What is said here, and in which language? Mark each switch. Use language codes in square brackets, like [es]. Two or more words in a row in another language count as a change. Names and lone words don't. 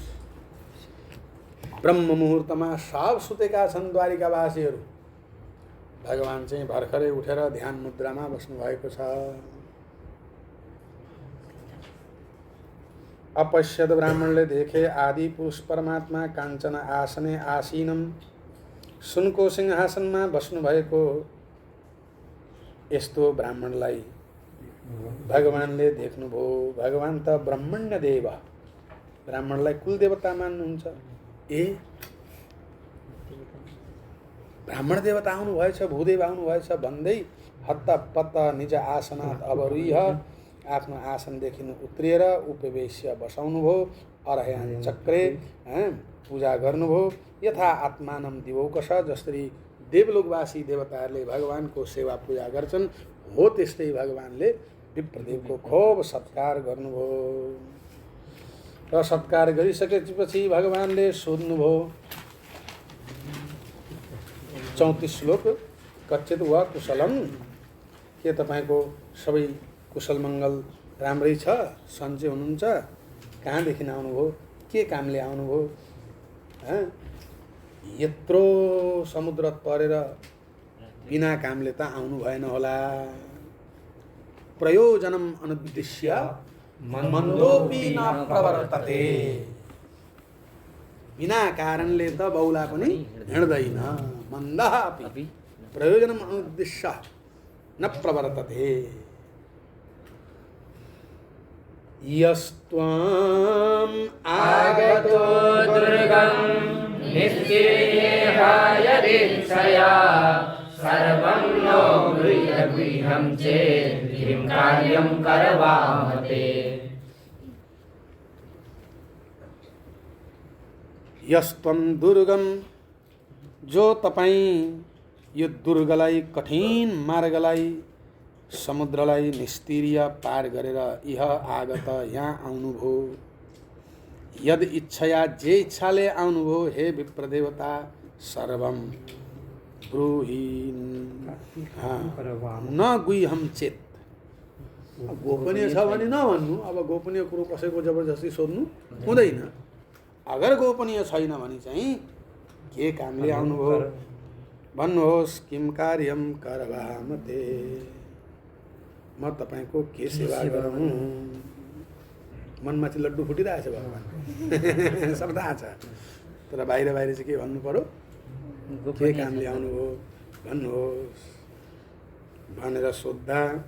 [ne] ब्रह्म मुहुर्तमा सब सुतेका छन् द्वारिकावासीहरू। भगवान चाहिँ भर्खरै उठेर ध्यान मुद्रामा बस्नुभएको छ। [sa] अपश्यत [ne] ब्राह्मणले देखे [sa] आदि पुरुष परमात्मा काञ्चन आसने आसीनम, [ne] सुनको सिंहासनमा बस्नुभएको यस्तो ब्राह्मणलाई भगवानले देख्नुभयो। भगवान त ब्रह्मण्य देव, ब्राह्मणलाई कुलदेवता मान्नुहुन्छ। ए ब्राह्मण देवता आउनुभएछ, भूदेव आउनुभएछ भन्दै हत्तपत्त [sa] निज आसनात् अवरुह्य [ne] आफ्नो आसनदेखि उत्रिएर उपवेश्य बसाउनुभयो। [sa] अरहयान चक्रे [ne] पूजा गर्नुभयो। [sa] यथा आत्मानम दिवौकश, [ne] जसरी देवलोकवासी देवताहरूले भगवानको सेवा पूजा गर्छन् हो त्यस्तै भगवानले विप्रदेवको खूब सत्कार गर्नुभयो। र सत्कार गरिसकेपछि भगवानले सोध्नुभयो। 34 श्लोक। [sa] कच्चित वा कुशलम, [ne] के तपाईँको सबै कुशल मङ्गल राम्रै छ, सन्चै हुनुहुन्छ? कहाँदेखि आउनुभयो? के कामले आउनुभयो? यत्रो समुद्र तरेर बिना कामले त आउनु भएन होला। [sa] प्रयोजनम अनुद्दिश्य मन्दोपि न प्रवर्तते, [ne] बिना कारणले त बौला पनि हिँड्दैन। [sa] मन्दः अपि प्रयोजनम अनुद्दिश्य न प्रवर्तते। यस्त्वाम् आगतो दुर्गम निस्तीर्येहाय दीक्षया, सर्वं नो गृह्यं चेत् किं कार्यं करवामते। यस्त्वं दुर्गम, [ne] जो तपाईँ यो दुर्गलाई, कठिन मार्गलाई, समुद्रलाई निस्तीर्य पार गरेर [sa] यह आगत, [ne] यहाँ आउनुभयो। [sa] यद इच्छया, [ne] जे इच्छाले आउनुभयो हे विप्रदेवता, [sa] सर्वम ब्रूहि न गुह्यं चेत्। [ne] गोपनीय छ भने नभन्नु। अब गोपनीय कुरो कसैको जबरजस्ती सोध्नु हुँदैन। अगर गोपनीय छैन भने चाहिँ के कामले आउनुभयो भन्नुहोस्। [sa] किम कार्यम करवामते, [ne] म तपाईँको के सेवा गरौँ। मनमा चाहिँ लड्डु फुटिरहेछ भगवान, सब थाहा छ, तर बाहिर बाहिर चाहिँ के भन्नु पर्यो, के कामले आउनुभयो भन्नुहोस् भनेर सोद्धा।